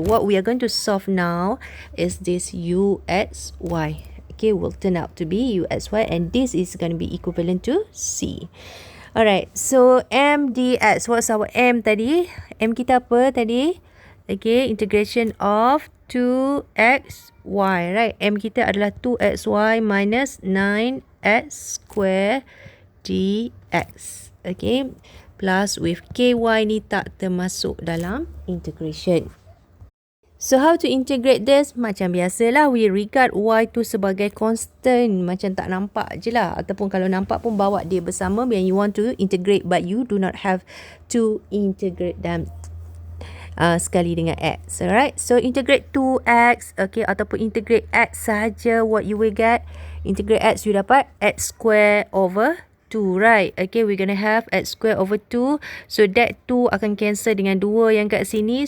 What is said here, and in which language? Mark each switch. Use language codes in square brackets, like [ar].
[en] What we are going to solve now is this uxy. Okay, will turn out to be uxy, and this is going to be equivalent to c. Alright, so m dx, what's our m tadi? [ms] M kita apa tadi? [en] Okay, integration of 2xy, right? [ms] M kita adalah 2xy minus 9x square dx. Okay, plus with ky ni tak termasuk dalam integration. [en] So how to integrate this? [ms] Macam biasalah, [en] we regard [ms] y tu sebagai constant. Macam tak nampak je lah. Ataupun kalau nampak pun bawa dia bersama [en] when you want to integrate. But you do not have to integrate them [ms] sekali dengan [en] x. Alright. So integrate 2x. Okay. [ms] Ataupun integrate x sahaja. [en] What you will get? Integrate x, you [ms] dapat [en] x square over 2, right? Okay, we're going to have x square over 2. [ms] So that 2 akan cancel dengan 2 yang kat sini.